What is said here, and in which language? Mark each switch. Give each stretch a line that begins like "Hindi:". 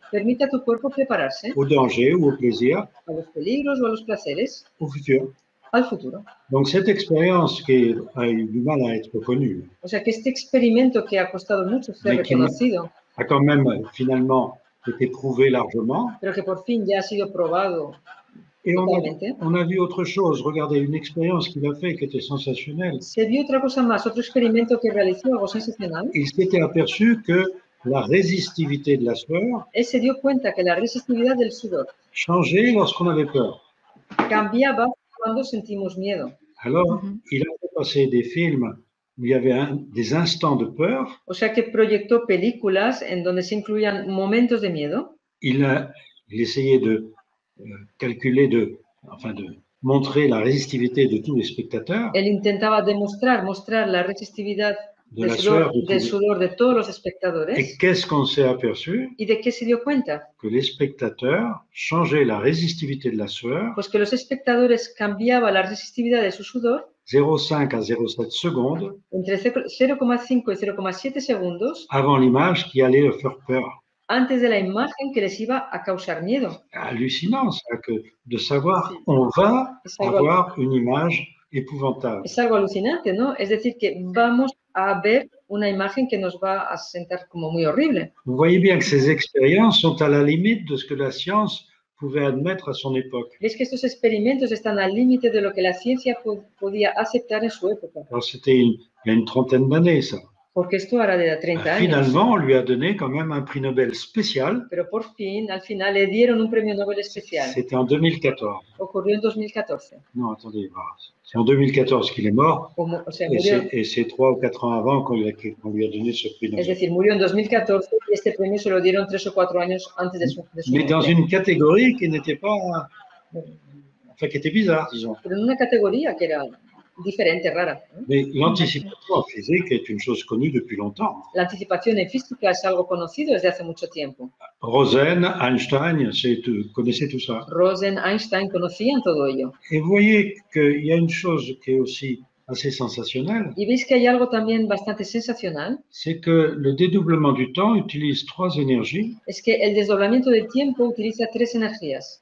Spanish: permite a tu cuerpo prepararse
French: au danger ou au plaisir,
Spanish: a los peligros o a los placeres
French: au futur.
Spanish: al futuro.
French: Donc cette expérience qui a eu du mal à être connue,
Spanish: O sea que este experimento que ha costado mucho ser
French: Mais qui
Spanish: reconocido,
French: a quand même finalement été prouvé largement.
Spanish: pero que por fin ya ha sido probado
French: Et
Spanish: totalmente,
French: on a vu autre chose. Regardez, une expérience qu'il a fait qui était sensationnelle.
Spanish: se vio otra cosa más, otro experimento que realizó, algo sensacional.
French: Il s'était aperçu que la résistivité de la sueur
Spanish: Él se dio cuenta que la resistividad del sudor
French: changeait lorsqu'on avait peur.
Spanish: cambiaba cuando sentimos miedo.
French: Alors, il a fait passer des films où il y avait des instants de peur.
Spanish: O sea que proyectó películas en donde se incluían momentos de miedo.
French: Il essayait de calculer, de montrer la résistivité de tous les spectateurs.
Spanish: Él intentaba mostrar la resistividad del sudor de todos los espectadores.
French: Et qu'est-ce qu'on s'est aperçu?
Spanish: ¿Y de qué se dio cuenta?
French: Que les spectateurs changeaient la résistivité de la sueur.
Spanish: Pues que los espectadores cambiaban la resistividad de su sudor
French: 0,5 à 0,7 secondes
Spanish: entre 0,5 y 0,7 segundos
French: avant l'image qui allait leur faire peur.
Spanish: Antes de la imagen que les iba a causar miedo.
French: Hallucinant, ça, que de savoir on va avoir une image épouvantable.
Spanish: Es algo alucinante, ¿no? Es decir, que vamos a ver una imagen que nos va a sentar como muy horrible.
French: Vous voyez bien que ces expériences sont à la limite de ce que la science pouvait admettre à son époque.
Spanish: Ves que estos experimentos están al límite de lo que la ciencia podía aceptar en su época.
French: Alors c'était il y a une trentaine d'années, ça.
Spanish: Porque esto era de 30 años.
French: Finalement, on lui a donné quand même un prix Nobel spécial.
Spanish: Pero por fin, al final, le dieron un premio Nobel especial.
French: C'était en 2014.
Spanish: Ocurrió en 2014.
French: Non, attendez, c'est en 2014 qu'il est mort.
Spanish: O sea, murió,
French: et c'est 3 ou 4 ans avant qu'on lui a donné ce prix Nobel.
Spanish: Es decir, murió en 2014 y este premio se lo dieron 3 o 4 años antes de su
French: Mais dans une catégorie qui n'était pas... Enfin, qui était bizarre, disons.
Spanish: Pero en una categoría que era diferente, rara.
French: Mais l'anticipation en physique est une chose connue depuis longtemps.
Spanish: La anticipación en física es algo conocido desde hace mucho tiempo.
French: Rosen, Einstein, connaissaient tout ça.
Spanish: Rosen, Einstein conocían todo ello.
French: Et vous voyez qu'il y a une chose qui est aussi assez sensationnelle.
Spanish: Y veis que hay algo también bastante sensacional.
French: C'est que le dédoublement du temps utilise 3 énergies.
Spanish: Es que el desdoblamiento del tiempo utiliza 3 energías.